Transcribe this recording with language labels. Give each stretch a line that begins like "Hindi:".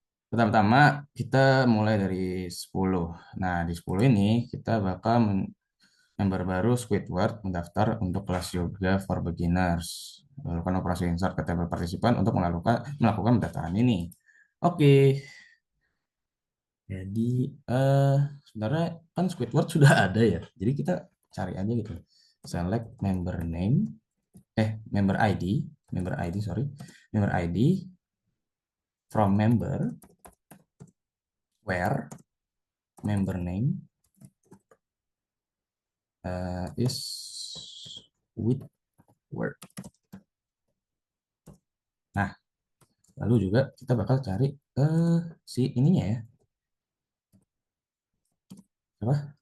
Indonesian: Pertama-tama kita mulai dari 10. Nah, di 10 ini kita bakal member baru Squidward mendaftar untuk kelas yoga for beginners. Lakukan operasi insert ke table partisipan untuk melakukan pendaftaran ini. Oke, jadi eh sebenarnya kan Squidward sudah ada ya. Jadi kita cari aja gitu.
English: Select member name, member ID, sorry, member ID from member where member name is with word.
Indonesian: Nah, lalu juga kita bakal cari si ininya ya, apa?